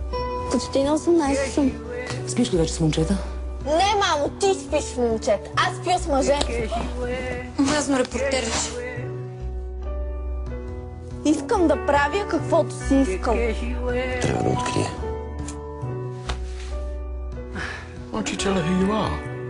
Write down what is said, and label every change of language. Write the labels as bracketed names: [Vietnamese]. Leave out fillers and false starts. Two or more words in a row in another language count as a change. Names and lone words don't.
[Bulgarian] Почти на 18 съм. Спиш ли вече с момчета? Не, мамо, ти спиш с момчета. Аз спя с мъже. Аз съм репортерич. Искам да правя каквото си искам. Трябва да открие. [English] Why don't you tell her who you are?